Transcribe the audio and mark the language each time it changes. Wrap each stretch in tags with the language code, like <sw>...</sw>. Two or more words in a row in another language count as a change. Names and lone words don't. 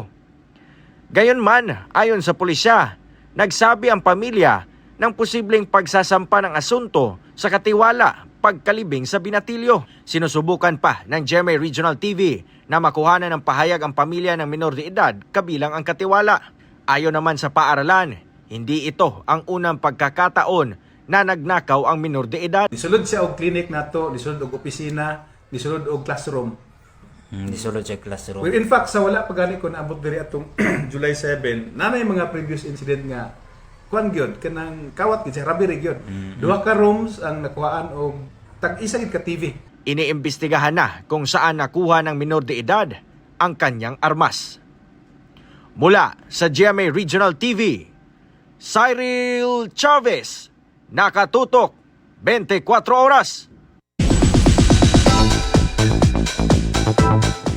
<tl>Gayunman, ayon sa pulisya, nagsabi ang pamilya ng posibleng pagsasampa ng asunto sa katiwala pagkalibing sa binatilyo. Sinusubukan pa ng GMA Regional TV na makuhanan ng pahayag ang pamilya ng minor de edad kabilang ang katiwala. Ayon naman sa paaralan, hindi ito ang unang pagkakataon na nagnakaw ang minor de edad.</tl> <ceb>Disulod siya og clinic nato, disulod og opisina, disulod og classroom. Disulod siya classroom.</ceb> <en>Well, in fact,</en> <ceb>sa wala pagani ko naabot diri atong July 7, nanay mga</ceb> <en>previous incident</en> <ceb>nga kuan gyud kanang kawat gid sa robbery gyud. Duha ka rooms ang nakuhaan og tag-isa gid ka TV.</ceb> <tl>Iniimbestigahan na kung saan nakuha ng minor de edad ang kanyang armas. Mula sa GMA Regional TV, Cyril Chavez, nakatutok 24 oras.</tl>